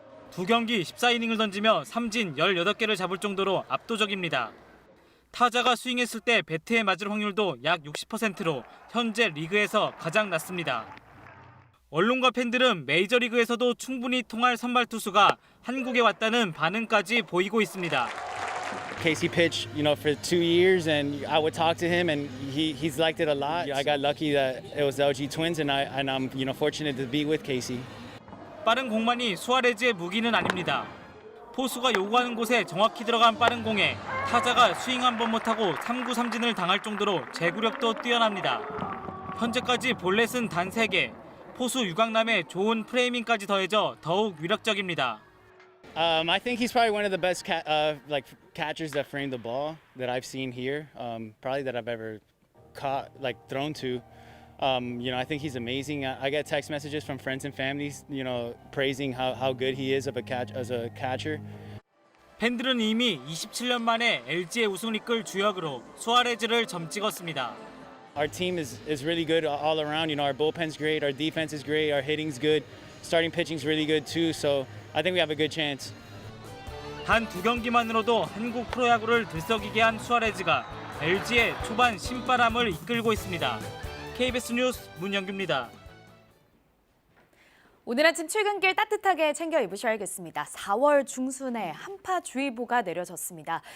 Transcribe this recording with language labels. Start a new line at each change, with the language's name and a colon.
Korean: 두 경기 14이닝을 던지며 삼진 18개를 잡을 정도로 압도적입니다. 타자가 스윙했을 때 배트에 맞을 확률도 약 60%로 현재 리그에서 가장 낮습니다. 언론과 팬들은 메이저리그에서도 충분히 통할 선발 투수가 한국에 왔다는 반응까지 보이고 있습니다.
English: Casey pitched, for 2 years, and I would talk to him, and he's liked it a lot. I got lucky that it was the LG Twins, and I'm fortunate to be with Casey.
Korean: 빠른 공만이 수아레즈의 무기는 아닙니다. 포수가 요구하는 곳에 정확히 들어간 빠른 공에 타자가 스윙 한 번 못하고 3구 삼진을 당할 정도로 제구력도 뛰어납니다. 현재까지 볼넷은 단 3개, 포수 유강남의 좋은 프레이밍까지 더해져 더욱 위력적입니다.
English: I think he's probably one of the best catchers that frame the ball that I've seen here, probably that I've ever caught, thrown to. I think he's amazing. I get text messages from friends and families, praising how good he is as a catcher.
Korean: 팬들은 이미 27년 만에 LG의 우승을 이끌 주역으로 수아레즈를 점찍었습니다.
English: Our team is really good all around. Our bullpen's great, our defense is great, our hitting's good, starting pitching's really good too. So I think we have a good chance.
Korean: 단 2경기만으로도 한국 프로야구를 들썩이게 한 수아레즈가 LG의 초반 신바람을 이끌고 있습니다. KBS 뉴스 문영규입니다. 오늘 아침 출근길 따뜻하게 챙겨 입으셔야겠습니다. 4월 중순에 한파주의보가 내려졌습니다.